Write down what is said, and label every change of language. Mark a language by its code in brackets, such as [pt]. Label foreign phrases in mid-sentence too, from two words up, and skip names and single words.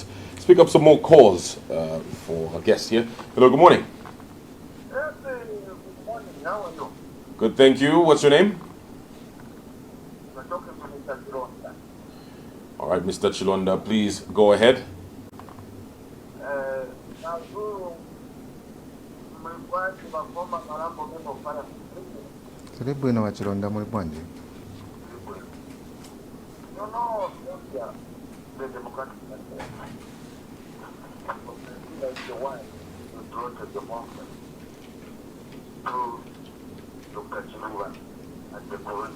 [en] Let's pick up some more calls for our guest here. Hello, good morning. Good morning. How are you? Good, thank you. What's your name? You're talking to Mr. Chilonda. All right, Mr. Chilonda, please go ahead. [ny] Bwino wa Chilonda muli bwanji? [en] The Democratic is the one who brought the democracy to Dr. Chiluba and the Quran.